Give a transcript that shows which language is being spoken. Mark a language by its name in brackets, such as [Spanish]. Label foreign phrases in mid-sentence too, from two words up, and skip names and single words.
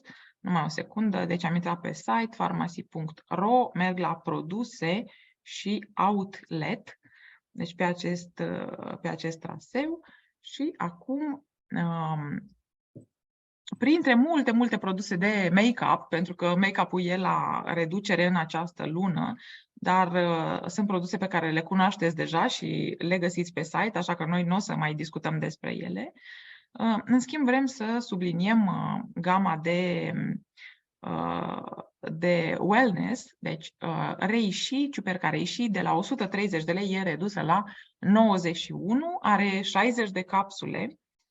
[Romanian] Numai o secundă. Deci am intrat pe site pharmacy.ro, merg la produse și outlet, deci pe acest traseu și acum printre multe produse de make-up, pentru că make-up-ul e la reducere în această lună, dar sunt produse pe care le cunoașteți deja și le găsiți pe site, așa că noi nu o să mai discutăm despre ele. În schimb, vrem să subliniem gama de wellness, deci reishi, ciuperca reishi, de la 130 de lei e redusă la 91, are 60 de capsule.